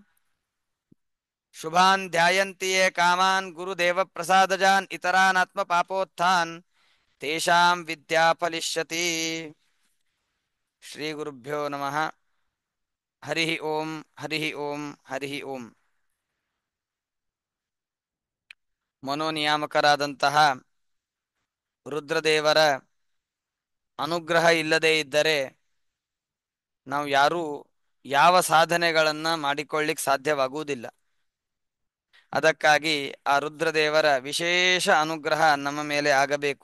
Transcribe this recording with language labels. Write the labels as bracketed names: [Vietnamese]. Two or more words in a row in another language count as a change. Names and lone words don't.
[Sanskrit] शुभान् ध्यायन्ति ये कामान् गुरुदेवप्रसादजान् इतरानात्मपापोत्थान् तेषां विद्या फलिष्यति. श्रीगुरुभ्यो नमः. हरि ओं हरि ओं हरि ओं. [Kannada] ಮನೋನಿಯಾಮಕರಾದಂತಹ ರುದ್ರದೇವರ ಅನುಗ್ರಹ ಇಲ್ಲದೇ ಇದ್ದರೆ ನಾವು ಯಾರೂ ಯಾವ ಸಾಧನೆಗಳನ್ನು ಮಾಡಿಕೊಳ್ಳಿಕ್ಕೆ ಸಾಧ್ಯವಾಗುವುದಿಲ್ಲ. ಅದಕ್ಕಾಗಿ ಆ ರುದ್ರದೇವರ ವಿಶೇಷ ಅನುಗ್ರಹ ನಮ್ಮ ಮೇಲೆ ಆಗಬೇಕು.